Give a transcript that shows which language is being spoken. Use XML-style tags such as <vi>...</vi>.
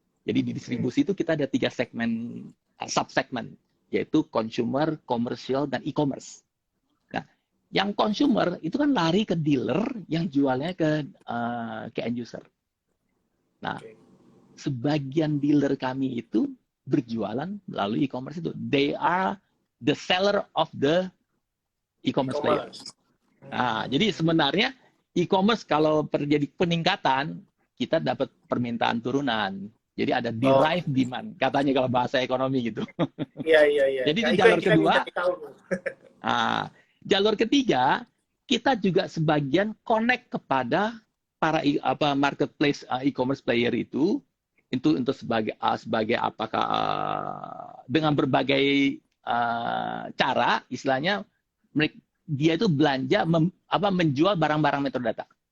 <id>Jadi di distribusi itu kita ada 3 segmen, subsegmen, yaitu consumer, commercial, dan e-commerce. Nah, yang consumer itu kan lari ke dealer yang jualnya ke end user. Nah, sebagian dealer kami itu berjualan melalui e-commerce itu.</id> <en>They are the seller of the e-commerce player.</en> <id>Nah, jadi sebenarnya e-commerce kalau terjadi peningkatan, kita dapat permintaan turunan. Jadi ada</id> <en>derived demand,</en> <id>katanya kalau bahasa ekonomi gitu. Iya. Jadi itu jalur kedua. Jalur ketiga, kita juga sebagian connect kepada para marketplace e-commerce player itu untuk sebagai apakah dengan berbagai cara, istilahnya dia itu belanja menjual barang-barang Metrodata.</id>